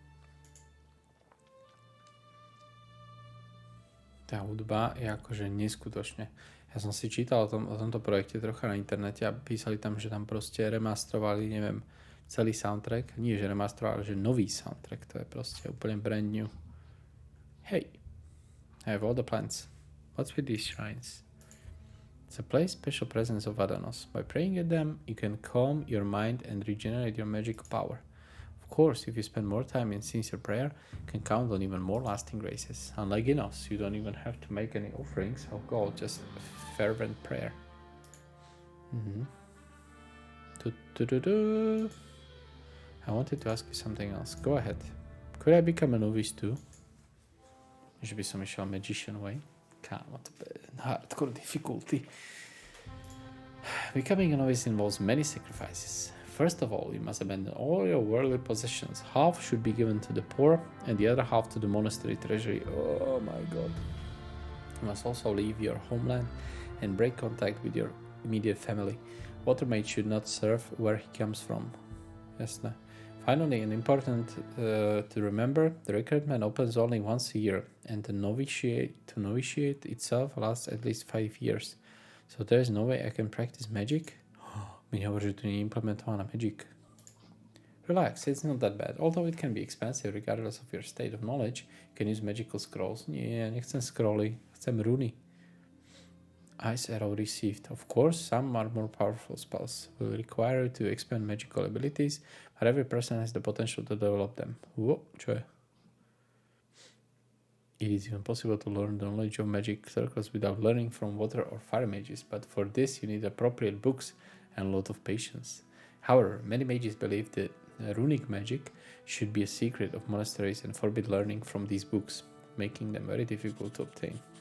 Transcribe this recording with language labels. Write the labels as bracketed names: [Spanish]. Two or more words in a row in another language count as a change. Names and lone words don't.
[Slovak] Tá hudba je akože neskutočne. Ja som si čítal o tomto projekte trocha na internete a písali tam, že tam proste remastrovali, neviem, celý soundtrack. Nie, že remastrovali, že nový soundtrack. To je proste úplne [English] brand new. Hey, I have all the plants. What's with these shrines? It's a place special presence of Adanos. By praying at them, you can calm your mind and regenerate your magic power. Of course, if you spend more time in sincere prayer, you can count on even more lasting graces. Unlike Enos, you don't even have to make any offerings of gold, just fervent prayer. I wanted to ask you something else. Go ahead. Could I become a novice too? [Slovak] Že by som išiel [English] Magician Way. [Slovak] Kámo, to je [English] hardcore difficulty. Becoming a novice involves many sacrifices. First of all, you must abandon all your worldly possessions. Half should be given to the poor, and the other half to the monastery treasury. Oh my god. You must also leave your homeland and break contact with your immediate family. Watermate should not serve where he comes from. [Slovak] Jasné. [English] Finally, and important to remember, the recruitment opens only once a year, and the novitiate itself lasts at least 5 years. So there is no way I can practice magic? [Slovak] Mi hovorí, že tu nie je implementovaná magic. [English] Relax, it's not that bad. Although it can be expensive regardless of your state of knowledge, you can use magical scrolls. [Slovak] Nie, nechcem scrolly, chcem runy. [English] Ice arrow received. Of course, some are more powerful spells. Will require you to expand magical abilities, but every person has the potential to develop them. Whoa, [Slovak] čo je? [English] It is even possible to learn the knowledge of magic circles without learning from water or fire mages, but for this you need appropriate books and a lot of patience. However, many mages believe that runic magic should be a secret of monasteries and forbid learning from these books, making them very difficult to obtain.